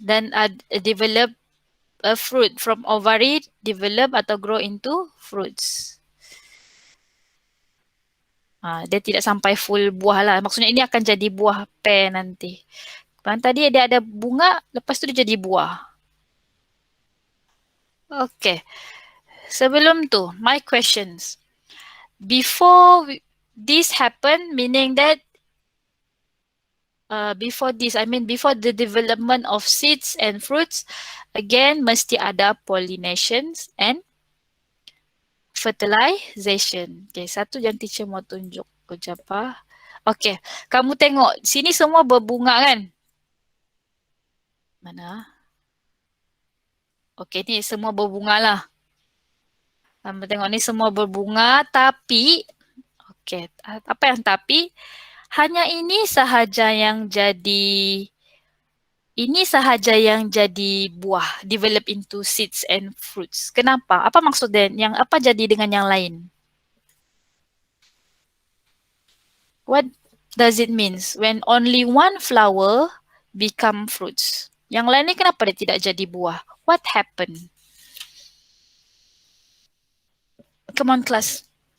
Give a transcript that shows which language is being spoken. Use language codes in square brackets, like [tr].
[en] Dan develop a fruit from ovary, develop atau grow into fruits. [ms] Dia tidak sampai full buah lah. Maksudnya ini akan jadi buah pear nanti. Kan tadi dia ada bunga, lepas tu dia jadi buah. [en] Okay. [ms] Sebelum tu, [en] my questions. Before this happen, meaning that before the development of seeds and fruits, again, [ms] mesti ada [en] pollinations and fertilization. [ms] Okay, satu yang teacher mau tunjuk. Kejap. Okay, kamu tengok. Sini semua berbunga kan? Mana? Okay, ni semua berbunga lah. Kamu tengok ni semua berbunga, tapi, okay, apa yang tapi? Hanya ini sahaja yang jadi buah, [en] develop into seeds and fruits. [ms] Kenapa? Apa maksud dia? Yang apa jadi dengan yang lain? [en] What does it means when only one flower become fruits? [ms] Yang lain ni kenapa dia tidak jadi buah? [en] What happened? Come on, class.